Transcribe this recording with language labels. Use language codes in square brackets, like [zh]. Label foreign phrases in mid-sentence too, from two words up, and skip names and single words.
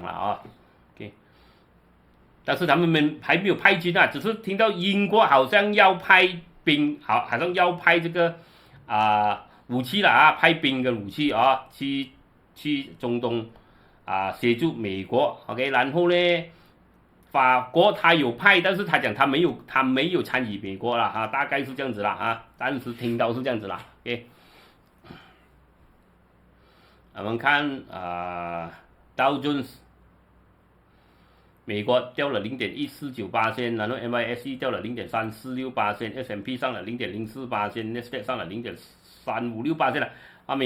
[zh] 了OK， 但是他們還沒有派軍只是聽到英國好像要派兵好像要派這個武器了派兵跟武器去中東協助美國 OK， 然後呢法國他有派，但是他講他沒有參與美國了大概是這樣子啦當時聽到是這樣子啦 OK，我們看Dow Jones 美國掉了0.149%，然後 NYSE 掉了0.346%，S&P 上了0.04%，Nasdaq 上了0.356%了美